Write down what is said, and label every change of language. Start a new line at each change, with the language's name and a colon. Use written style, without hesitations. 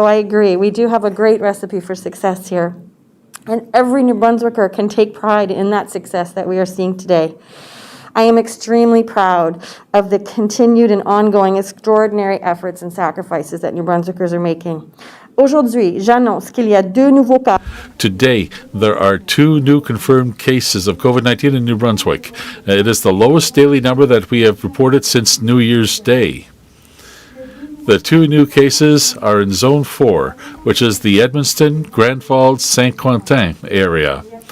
English: So I agree, we do have a great recipe for success here. And every New Brunswicker can take pride in that success that we are seeing today. I am extremely proud of the continued and ongoing extraordinary efforts and sacrifices that New Brunswickers are making.
French: Aujourd'hui, j'annonce qu'il y a deux nouveaux cas.
English: Today, there are 2 new confirmed cases of COVID-19 in New Brunswick. It is the lowest daily number that we have reported since New Year's Day. The 2 new cases are in Zone 4, which is the Edmundston, Grand Falls, Saint Quentin area.